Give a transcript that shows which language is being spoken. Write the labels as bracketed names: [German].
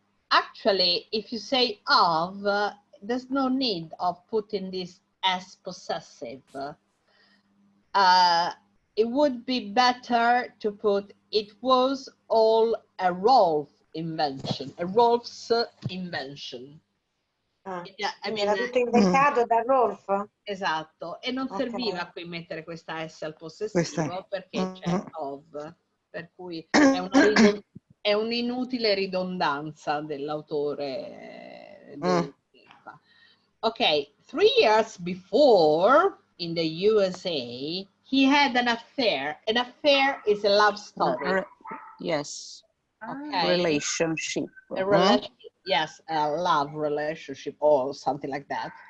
[English] Actually, if you say of, there's no need of putting this as possessive. It would be better to put it was all a Rolf invention, a Rolf's invention. [Italian] Era tutto inventato da Rolf? Esatto, e non serviva qui mettere questa S al possessivo perché c'è of, per cui è un'inutile ridondanza dell'autore. [English] Ok, 3 years before in the USA, he had an affair. An affair is a love story. Yes. Okay. Relationship. A relationship. Yes, a love relationship or something like that.